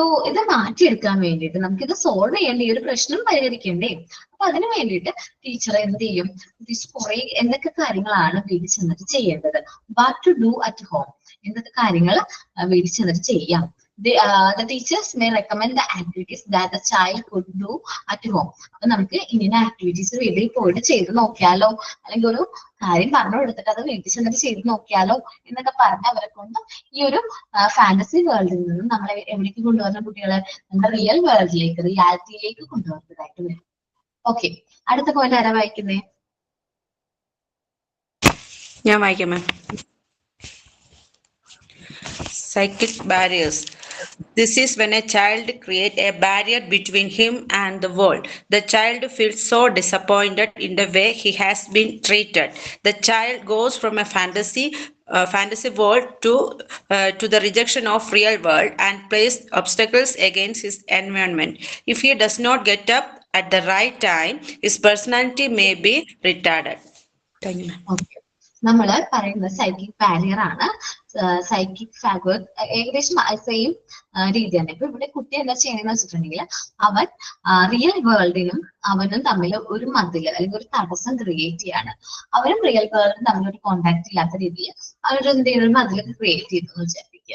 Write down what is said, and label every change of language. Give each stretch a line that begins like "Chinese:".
Malayalam: ഇത് മാറ്റിയെടുക്കാൻ വേണ്ടിയിട്ട് നമുക്കിത് സോൾവ് ചെയ്യേണ്ട, ഈ ഒരു പ്രശ്നം പരിഹരിക്കേണ്ടേ. അപ്പൊ അതിനു വേണ്ടിയിട്ട് ടീച്ചർ എന്ത് ചെയ്യും, ടീച്ചർ കുറെ എന്തൊക്കെ കാര്യങ്ങളാണ് വീട്ടിൽ ചെന്നിട്ട് ചെയ്യേണ്ടത്.
English: what to do at home,
Malayalam: എന്തൊക്കെ കാര്യങ്ങൾ വീട്ടിൽ ചെന്നിട്ട് ചെയ്യാം.
English: The teachers may recommend the activities that the child could do at home.
Malayalam: അപ്പൊ നമുക്ക് ഇങ്ങനെ ആക്ടിവിറ്റീസ് വീട്ടിൽ പോയിട്ട് ചെയ്ത് നോക്കിയാലോ, അല്ലെങ്കിൽ ഒരു കാര്യം പറഞ്ഞു കൊടുത്തിട്ട് അത് വീട്ടിൽ ചെന്നിട്ട് ചെയ്ത് നോക്കിയാലോ എന്നൊക്കെ പറഞ്ഞ് അവരെ കൊണ്ട് ഈ ഒരു ഫാന്റസി വേൾഡിൽ നിന്നും നമ്മളെ എവിടേക്ക് കൊണ്ടുവരുന്ന കുട്ടികളെ നമ്മുടെ റിയൽ വേൾഡിലേക്ക്, റിയാലിറ്റിയിലേക്ക് കൊണ്ടുവരുന്നതായിട്ട് വരും. ഓക്കെ, അടുത്ത പോയിന്റ് ആരാ വായിക്കുന്നേ? ഞാൻ വായിക്കാം മാം.
English: Psychic barriers. This is when a child creates a barrier between him and the world. The child feels so disappointed in the way he has been treated. The child goes from a fantasy world to the rejection of real world and places obstacles against his environment. If he does not get up at the right time, his personality may be retarded. Thank you, ma'am. Okay.
Malayalam: നമ്മള് പറയുന്നത് psychic barrier ആണ്. Psychic Phag ഏകദേശം same രീതി തന്നെ. ഇപ്പൊ ഇവിടെ കുട്ടി എന്താ ചെയ്യണമെന്ന് വെച്ചിട്ടുണ്ടെങ്കിൽ അവൻ റിയൽ വേൾഡിനും അവനും തമ്മിൽ ഒരു മതിൽ അല്ലെങ്കിൽ ഒരു തടസ്സം ക്രിയേറ്റ് ചെയ്യാണ്. അവരും റിയൽ വേൾഡും തമ്മിൽ ഒരു കോണ്ടാക്ട് ഇല്ലാത്ത രീതിയിൽ അവരൊരു എന്തെങ്കിലും ഒരു മതിലൊക്കെ ക്രിയേറ്റ് ചെയ്തു എന്ന് വിചാരിക്കുക.